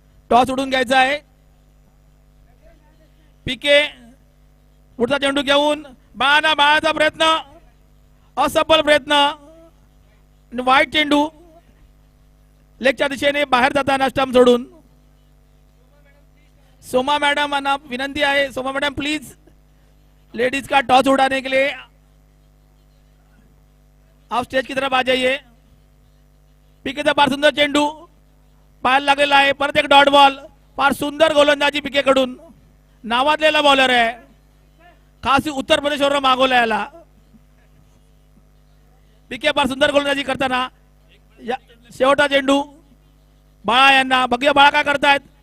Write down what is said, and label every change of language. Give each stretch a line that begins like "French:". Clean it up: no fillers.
Marathi: Toss उडून घ्यायचा आहे. पीके पुढचा चेंडू घेऊन बाळाचा प्रयत्न, असफल प्रयत्न. वाईट चेंडू लेगच्या दिशेने बाहेर जाताना स्टंप सोडून.
Hindi: सोमा मैडम
Marathi: विनंती आहे,
Hindi: सोमा मैडम प्लीज लेडीज का टॉस उड़ाने के लिए आप स्टेज की तरफ आ जाइए.
Marathi: पीकेचा फार सुंदर चेंडू पायाला लागलेला आहे. परत एक डॉट बॉल. फार सुंदर गोलंदाजी पीकेकडून. नावाजलेला बॉलर आहे, खास उत्तर प्रदेशवरून मागवला याला. पीके फार सुंदर गोलंदाजी करताना शेवटचा चेंडू बाळा यांना. बघूया बाळा काय करतायत.